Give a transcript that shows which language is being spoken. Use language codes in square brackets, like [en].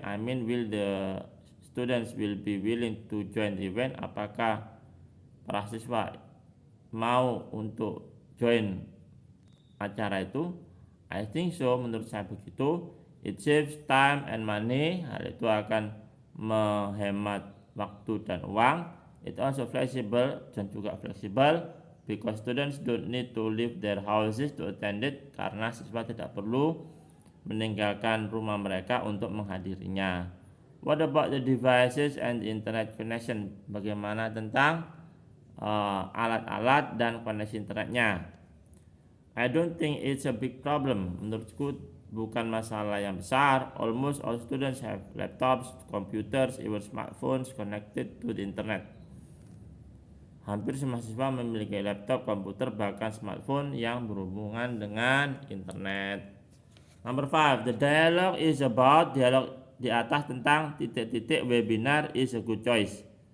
[en] I mean, will the students will be willing to join the event? [id] Apakah para siswa mau untuk join acara itu? [en] I think so, [id] menurut saya begitu. [en] It saves time and money, [id] hal itu akan menghemat waktu dan uang. [en] It also flexible, [id] dan juga fleksibel, [en] because students don't need to leave their houses to attend it, [id] karena siswa tidak perlu meninggalkan rumah mereka untuk menghadirinya. [en] What about the devices and the internet connection? [id] Bagaimana tentang alat-alat dan koneksi internetnya? [en] I don't think it's a big problem. [id] Menurutku bukan masalah yang besar. [en] Almost all students have laptops, computers, even smartphones connected to the internet. [id] Hampir semua siswa memiliki laptop, komputer, bahkan smartphone yang berhubungan dengan internet. [en] Number 5, the dialogue is about, [id] dialog di atas tentang titik-titik [en] webinar is a good choice.